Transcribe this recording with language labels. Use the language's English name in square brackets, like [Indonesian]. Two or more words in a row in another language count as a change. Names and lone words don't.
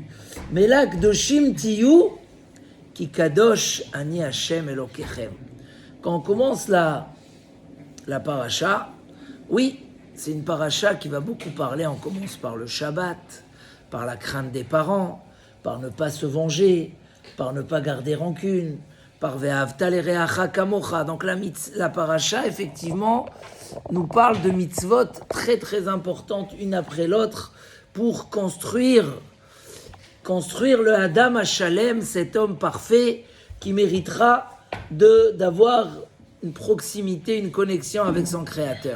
[French] Mais là, [Hebrew] קדושים תהיו, כי קדוש אני השם אלוקיכם. [French] Quand on commence la paracha, oui, c'est une paracha qui va beaucoup parler. On commence par le Shabbat, par la crainte des parents, par ne pas se venger, par ne pas garder rancune, par [Hebrew] ואהבת לרעך כמוך. [French] Donc la paracha, effectivement, nous parle de mitzvot très très importantes, une après l'autre, pour construire le [Hebrew] אדם השלם, [French] cet homme parfait qui méritera d'avoir une proximité, une connexion avec son Créateur.